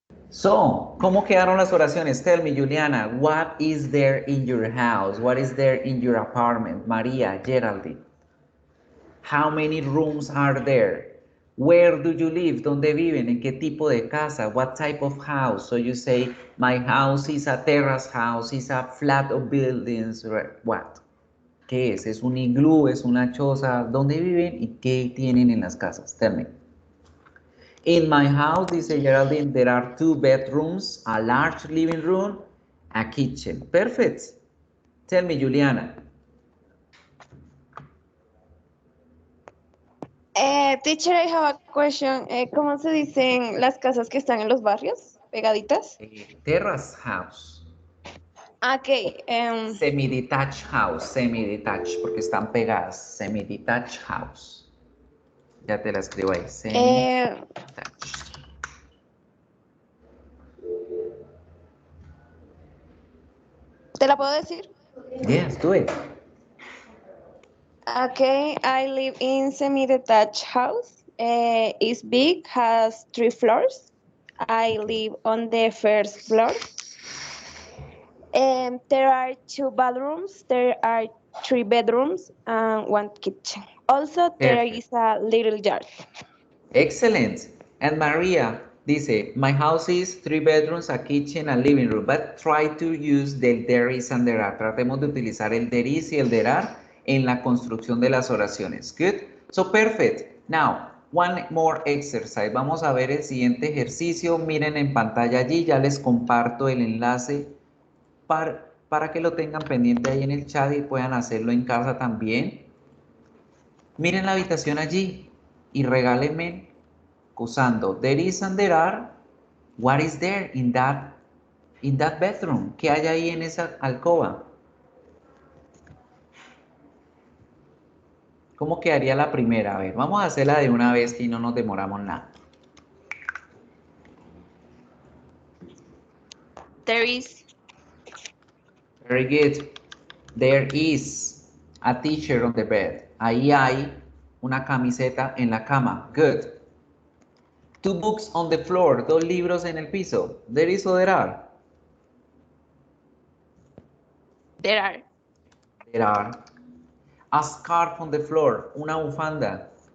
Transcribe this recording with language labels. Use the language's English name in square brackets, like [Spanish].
[Spanish] So, ¿cómo quedaron las oraciones? [English] Tell me, Juliana, what is there in your house? What is there in your apartment? Maria, Geraldine. How many rooms are there? Where do you live? [Spanish] ¿Dónde viven? ¿En qué tipo de casa? [English] What type of house? So you say, my house is a terrace house, is a flat of buildings, what? [Spanish] ¿Qué es? ¿Es un iglú? ¿Es una choza? ¿Dónde viven y qué tienen en las casas? [English] Tell me. In my house, dice Geraldine, there are 2 bedrooms, a large living room, a kitchen. Perfect. Tell me, Juliana. Teacher, I have a question. [Spanish] ¿Cómo se dicen las casas que están en los barrios? ¿Pegaditas? [English] Terrace house. Ok. Semi-detached house, semi-detached, [Spanish] porque están pegadas. [English] Semi-detached house. [Spanish] Ya te la escribo ahí. [English] Semi-detached. [Spanish] ¿Te la puedo decir? [English] Yes, do it. Okay, I live in semi-detached house. It's big, has 3 floors. I live on the first floor. There are 2 bathrooms. There are 3 bedrooms and 1 kitchen. Also, there Perfect. is a little yard. Excellent. And Maria dice, my house is 3 bedrooms, a kitchen, a living room, but try to use the there is and there are. [Spanish] Tratemos de utilizar el there is y el there are en la construcción de las oraciones. [English] Good. So perfect. Now, one more exercise. [Spanish] Vamos a ver el siguiente ejercicio. Miren en pantalla allí, ya les comparto el enlace para que lo tengan pendiente ahí en el chat y puedan hacerlo en casa también. Miren la habitación allí y regálenme usando there is and there are. [English] What is there in that bedroom? [Spanish] ¿Qué hay ahí en esa alcoba? ¿Cómo quedaría la primera? A ver, vamos a hacerla de una vez que no nos demoramos nada. [English] There is. Very good. There is a t-shirt on the bed. [Spanish] Ahí hay una camiseta en la cama. [English] Good. 2 books on the floor. [Spanish] 2 libros en el piso. [English] There is or there are? There are. There are. A scarf on the floor. [Spanish] Una bufanda.